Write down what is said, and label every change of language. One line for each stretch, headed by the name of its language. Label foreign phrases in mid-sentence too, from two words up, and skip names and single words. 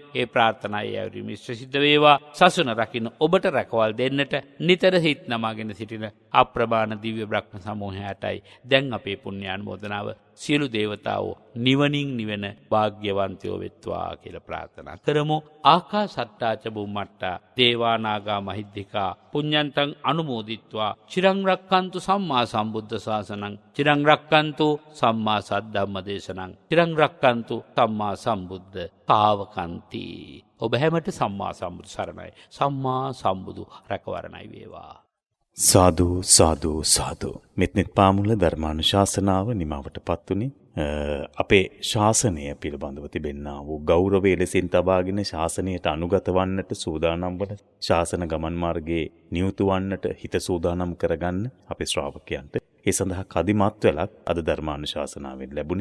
Sinhala: ඒ ප්‍රාර්ථනාවේ ඇවරීම සිද්ධ වේවා. සසුන රකින්න ඔබට රැකවල් දෙන්නට නිතර හිත නමාගෙන සිටින අප්‍රමාණ දිව්‍ය බ්‍රහ්ම සමූහයටයි දැන් අපේ පුණ්‍යානුමෝදනාව සියලු දේවතාවෝ නිවනින් නිවෙන වාග්යවන්තයෝ වෙත්වා කියලා ප්‍රාර්ථනා කරමු.
Pali: ආකාසට්ටා ච බුම්මට්ටා දේවා නාග මහිද්దికා පුඤ්ඤන්තං අනුමෝදිත්වා චිරං රක්칸තු සම්මා සම්බුද්ධ ශාසනං, චිරං රක්칸තු සම්මා සද්ධම්ම දේශනං, චිරං රක්칸තු සම්මා සම්බුද්ධ තාවකන්ති.
Sinhala: ඔබ හැමට සම්මා සම්බුදු සරණයි. සම්මා සම්බුදු රැකවරණයි වේවා. සාදු සාදු සාදු. මෙත්නෙත් පාමුල ධර්මානුශාසනාව නිමවට පත්තුනේ. අපේ ශාසනය පිළිබඳව තිබෙන්නා වූ ගෞරවය ලෙසින් තබාගෙන ශාසනයට අනුගත වන්නට සූදානම් වන, ශාසන ගමන් මාර්ගයේ නියුතු වන්නට හිත සූදානම් කරගන්න අපේ ශ්‍රාවකයන්ට ඒ සඳහා කදිමත් වෙලක් අද ධර්මානුශාසනාවෙන් ලැබුණේ.